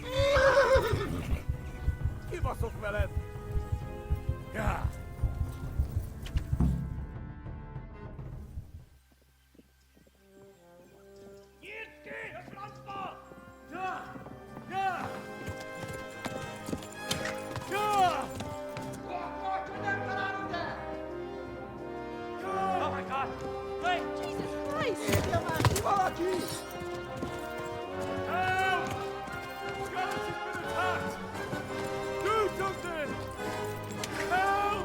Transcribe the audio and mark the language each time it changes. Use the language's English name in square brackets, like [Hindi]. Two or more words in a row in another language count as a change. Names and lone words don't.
[Hungarian] Kibaszok veled! Ja. Nyitd ki a francba! Ja! Ja! Ja! [English] Oh my God! Wait! Jesus Christ! Help! Skalitz has been attacked! Do something! Help!